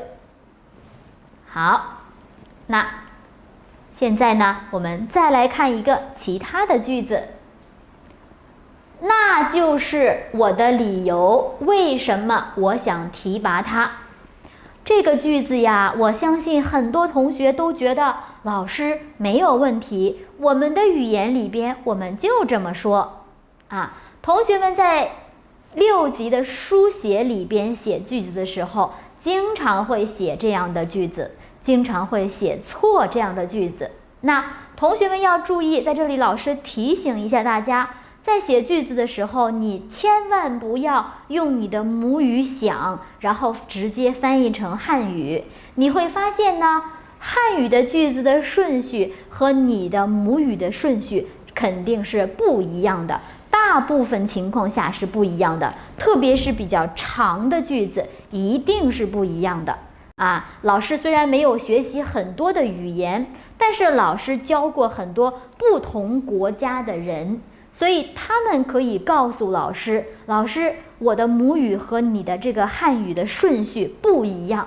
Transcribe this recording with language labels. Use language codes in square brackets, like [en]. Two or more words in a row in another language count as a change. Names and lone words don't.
[zh] 好，那現在呢，我們再來看一個其他的句子。那就是我的理由，為什麼我想提拔他。這個句子呀，我相信很多同學都覺得老師沒有問題，我們的語言裡邊我們就這麼說同學們在6級的書寫裡邊寫句子的時候，經常會寫這樣的句子，經常會寫錯這樣的句子。那同學們要注意，在這裡老師提醒一下大家，在寫句子的時候，你千萬不要用你的母語想，然後直接翻譯成漢語。你會發現呢，漢語的句子的順序和你的母語的順序肯定是不一樣的，大部分情況下是不一樣的，特別是比較長的句子，一定是不一樣的啊。老師雖然沒有學習很多的語言，但是老師教過很多不同國家的人，所以他們可以告訴老師，老師，我的母語和你的這個漢語的順序不一樣。